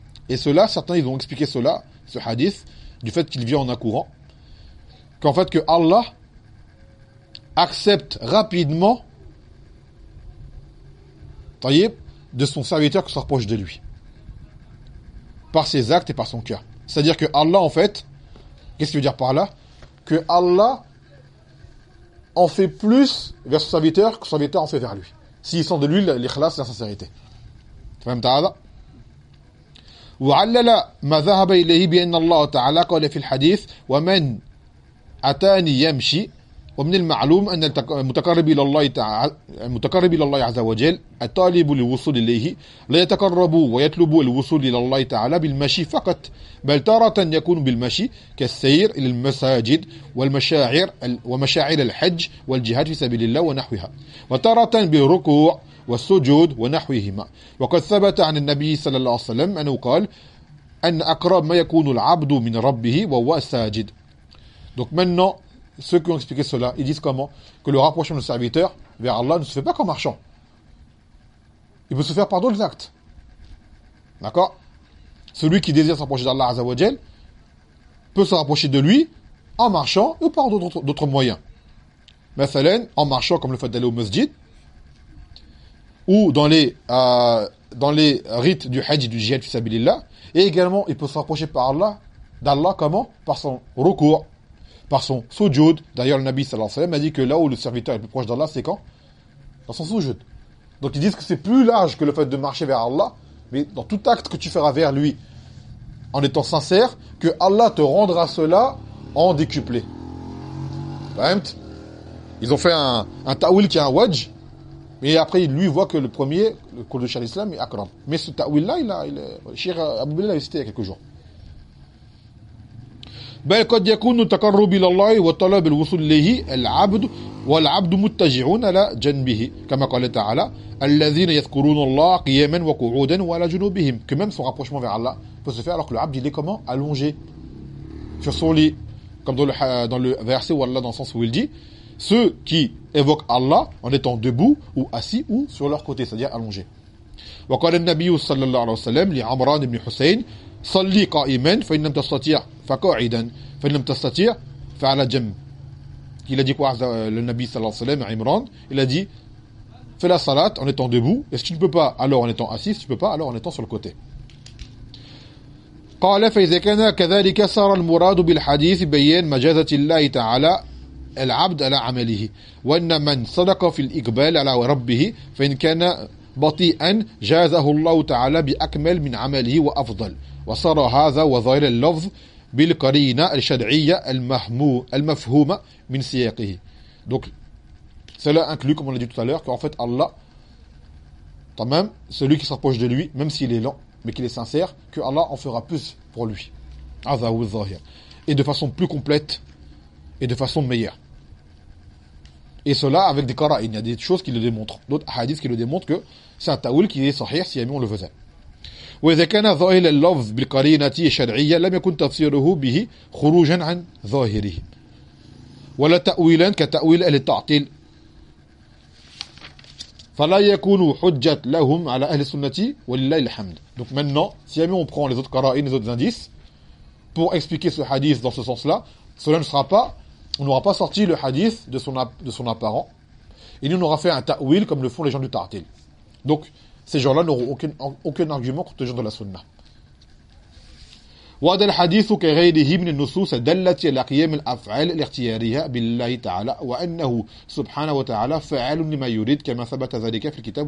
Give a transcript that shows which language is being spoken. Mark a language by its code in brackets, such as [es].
[fr] Et cela, certains ils ont expliqué cela, ce hadith, du fait qu'il vient en accourant, qu'en fait que Allah accepte rapidement Tayyib de son serviteur qui se rapproche de lui, par ses actes et par son cœur. C'est-à-dire que Allah, en fait, qu'est-ce qu'il veut dire par là ? Que Allah en fait plus vers son serviteur que son serviteur en fait vers lui. S'il sent de lui l'ikhlas et la sincérité. [ar] وعلل ما ذهب إليه بأن الله تعالى قال في الحديث ومن أتاني يمشي ومن المعلوم أن المتقرب إلى الله تعالى المتقرب إلى الله عز وجل الطالب للوصول إليه لا يتقرب ويطلب الوصول إلى الله تعالى بالمشي فقط بل تارة يكون بالمشي كالسير إلى المساجد والمشاعر ومشاعر الحج والجهاد في سبيل الله ونحوها وتارة بالركوع والسجود ونحوهما وقد ثبت عن النبي صلى الله عليه وسلم أنه قال أن أقرب ما يكون العبد من ربه وهو الساجد. [fr] Donc maintenant, ceux qui ont expliqué cela, ils disent comment ? Que le rapprochement du serviteur vers Allah ne se fait pas qu'en marchant. Il peut se faire par d'autres actes. D'accord ? Celui qui désire s'approcher d'Allah Azzawajal peut se rapprocher de lui en marchant ou par d'autres moyens. Mathalen, en marchant comme le fait d'aller au masjid ou dans les rites du hajj, du jihad, fisabilillah. Et également, il peut se rapprocher par Allah, d'Allah comment ? Par son recours. Par son sujoud. D'ailleurs, le Nabi sallallahu alayhi wa sallam a dit que là où le serviteur est le plus proche d'Allah, c'est quand ? Dans son sujoud. Donc, ils disent que c'est plus large que le fait de marcher vers Allah, mais dans tout acte que tu feras vers lui, en étant sincère, que Allah te rendra cela en décuplé. Ils ont fait un ta'wil qui est un wajj, mais après, lui voit que le premier, le cours de Shah l'Islam, est akram. Mais ce ta'wil-là, Shir Abou Bilal l'a cité il y a quelques jours. [ar] بل قد يكون تقرب إلى الله وطلب الوصول إليه العبد والعبد متجعون على جنبه كما قال تعالى الذين يذكرون الله قياما وقعودا وعلى جنوبهم [fr] que même son rapprochement vers Allah peut se faire alors que le abd il est comment allongé sur son lit comme dans le verset où Allah dans le sens où il dit ceux qui évoquent Allah en étant debout ou assis ou sur leur côté c'est-à-dire allongé [ar] وقال النبي صلى الله عليه وسلم لعمران بن حسين صلي قائما فإن لم تستطيع فقاعدا فإن لم تستطيع فعلى جنب. [fr] Il a dit quoi le Nabi sallallahu alayhi wa sallam à Imran? Il a dit fais la salat en étant debout et si tu ne peux pas alors en étant assis, si tu ne peux pas alors en étant sur le côté. [ar] قال فإذا كان كذلك صار المراد بالحديث بيان مجازة الله تعالى العبد على عمله وأن من صدق في الإقبال على ربه فإن كان بطيئا جازه الله تعالى بأكمل من عمله وأفضل وصار هذا وظاهر اللفظ بالقرينة الشرعية المفهومة من سياقه. [fr] Donc cela inclut, comme on l'a dit tout à l'heure, qu'en fait Allah, tamam, celui qui s'approche de lui, même s'il est lent, mais qu'il est sincère, que Allah en fera plus pour lui. [ar] Hadha huwa adh-dhahir. [fr] Et de façon plus complète et de façon meilleure. Et cela avec des qara'in, il y a des choses qui le démontrent, d'autres hadiths qui le démontrent que c'est un ta'wil qui est sahih si jamais on le faisait. [ar] وإذا كان ظاهر اللفظ بالقرينة الشرعية لم يكن تفسيره به خروجا عن ظاهره ولا تأويلا كتأويل أهل التعطيل فلا يكون حجة لهم على أهل السنة ولله الحمد. [fr] Donc maintenant, si on prend les autres qara'in, les autres indices pour expliquer ce hadith dans ce sens-là, cela ne sera pas, on n'aura pas sorti le hadith de son apparent et nous on aura fait un ta'wil comme le font les gens du ta'til. Donc ces gens-là n'auront aucun argument contre les gens de la sunna. [ar] وهذا الحديث كغيره من النصوص دلت على قيام الافعال الاختياريه بالله تعالى وانه سبحانه وتعالى فاعل لما يريد كما ثبت ذلك في الكتاب